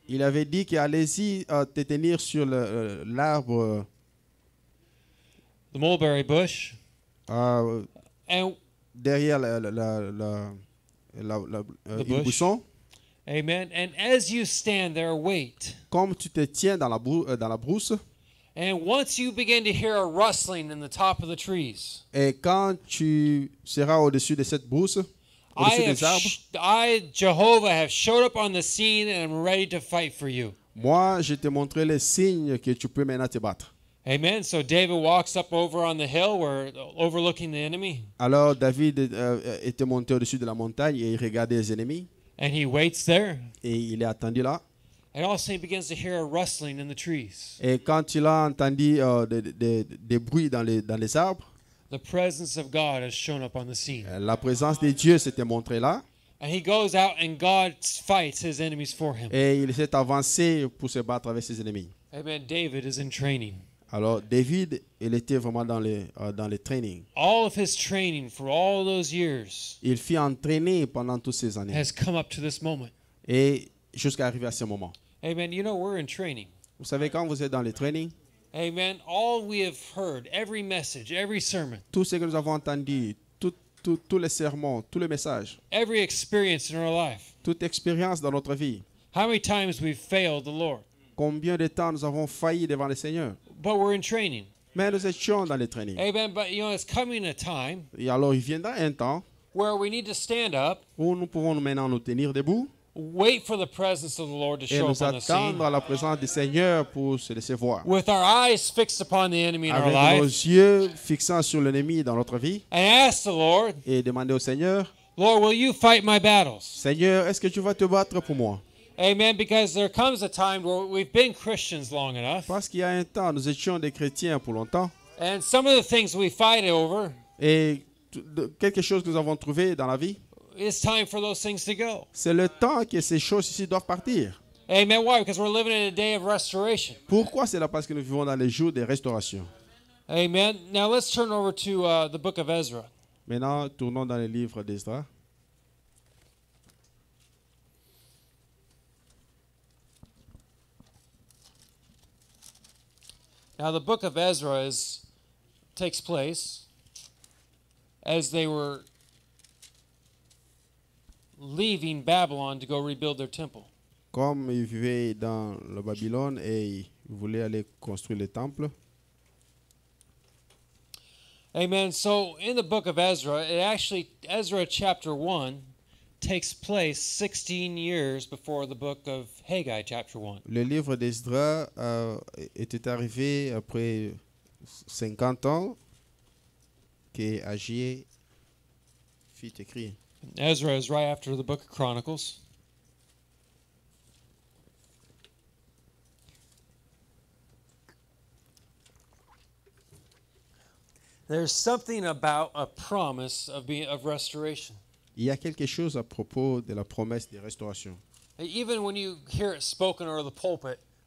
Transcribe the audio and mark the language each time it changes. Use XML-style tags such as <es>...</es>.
<fr>Il avait dit qu'allez-y te tenir sur l'arbre</fr> <en>The mulberry bush. And</en> <fr>derrière</fr> <en>The</en> <fr>une</fr> <en>bush.</en> <fr>buisson.</fr> <en>amen. And as you stand there, wait.</en> <fr>Comme tu te tiens dans la brousse,</fr> <en>And once you begin to hear a rustling in the top of the trees,</en> <fr>et quand tu seras au-dessus de cette brousse, au-dessus des arbres,</fr> <en>Jehovah, have showed up on the scene and I'm ready to fight for you.</en> <fr>moi, je te montrerai les signes que tu peux maintenant te battre.</fr> <en>Amen. So David walks up over on the hill where overlooking the enemy,</en> <fr>Alors David était monté au-dessus de la montagne et il regardait les ennemis</fr> <en>and he waits there.</en> <fr>et il est attendu là.</fr> <en>And also he begins to hear a rustling in the trees.</en> <fr>Et quand il a entendu des bruits dans les arbres,</fr> <en>The presence of God has shown up on the scene.</en> <fr>la présence de Dieu s'était montrée là</fr> <en>And he goes out and God fights his enemies for him.</en> <fr>et il s'est avancé pour se battre avec ses ennemis.</fr> <en>Amen. David is in training.</en> <fr>Alors David, il était vraiment dans les trainings.</fr> <en>All of his training for all those years</en> <fr>Il fut entraîné pendant toutes ces années</fr> <en>has come up to this moment.</en> <fr>et jusqu'à arriver à ce moment.</fr> <en>Amen. You know, we're in training.</en> <fr>Vous savez, quand vous êtes dans les trainings,</fr> <en>Amen. All we have heard, every message, every sermon,</en> <fr>tout ce que nous avons entendu, tous les sermons, tous les messages,</fr> <en>every experience in our life,</en> <fr>toute expérience dans notre vie,</fr> <en>how many times we've failed the Lord.</en> <fr>combien de temps nous avons failli devant le Seigneur.</fr> <en>But we're in training.</en> <fr>Mais nous étions dans les trainings.</fr> <en>Amen. But you know, it's coming a time</en> <fr>Et alors, il viendra un temps</fr> <en>where we need to stand up,</en> <fr>où nous pouvons maintenant nous tenir debout</fr> <en>wait for the presence of the Lord to</en> <fr>et</fr> <en>show</en> <fr>nous</fr> <en>up on the scene,</en> <fr>attendre à la présence du Seigneur pour se laisser voir.</fr> <en>with our eyes fixed upon the enemy in our</en> <fr>Avec nos</fr> <en>life,</en> <fr>yeux fixant sur l'ennemi dans notre vie</fr> <en>and ask the Lord,</en> <fr>et demander au Seigneur,</fr> <en>Lord, will you fight my battles?</en> <fr>Seigneur, est-ce que tu vas te battre pour moi?</fr> <en>Amen. Because there comes a time where we've been Christians long enough,</en> <fr>Parce qu'il y a un temps, nous étions des chrétiens pour longtemps</fr> <en>and some of the things we fight over,</en> <fr>et quelque chose que nous avons trouvé dans la vie,</fr> <en>it's time for those things to go.</en> <fr>c'est le temps que ces choses ici doivent partir.</fr> <en>Amen. Why? Because we're living in a day of restoration.</en> <fr>Pourquoi? C'est là parce que nous vivons dans les jours de restauration.</fr> <en>Amen. Now let's turn over to the book of Ezra.</en> <fr>Maintenant, tournons dans le livre d'Esdras.</fr> <en>Now the book of Ezra takes place as they were leaving Babylon to go rebuild their temple.</en> <fr>Comme ils vivaient dans le Babylone et ils voulaient aller construire le temple.</fr> <en>Amen. So in the book of Ezra, Ezra chapter 1 takes place 16 years before the book of Haggai, chapter 1.</en> <fr>Le livre d'Esdras était arrivé après 50 ans que Agé fit écrire.</fr> <en>Ezra is right after the book of Chronicles. There's something about a promise of restoration.</en> <fr>Il y a quelque chose à propos de la promesse de restauration.</fr> <en>Even when you hear it spoken over the pulpit,</en>